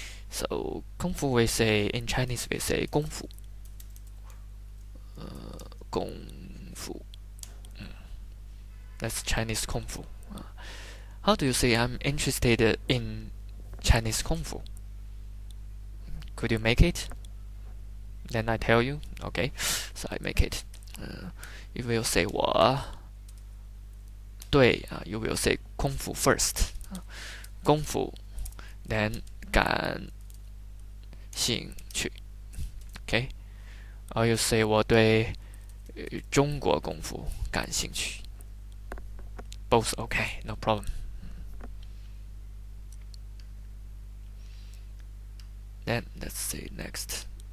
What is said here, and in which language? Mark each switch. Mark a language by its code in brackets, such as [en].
[en] So 功夫 we say in Chinese we say [zh] 功夫功夫 [en] that's Chinese 功夫 How do you say I'm interested in Chinese 功夫 Could you make it? Then I tell you, okay. So I make it. You will say [zh] 我对 [en] you will say 功夫 first. [zh] 功夫 then 感兴趣 okay. Or you say 我对中国功夫感兴趣 [en] both okay, no problem. Then let's see next.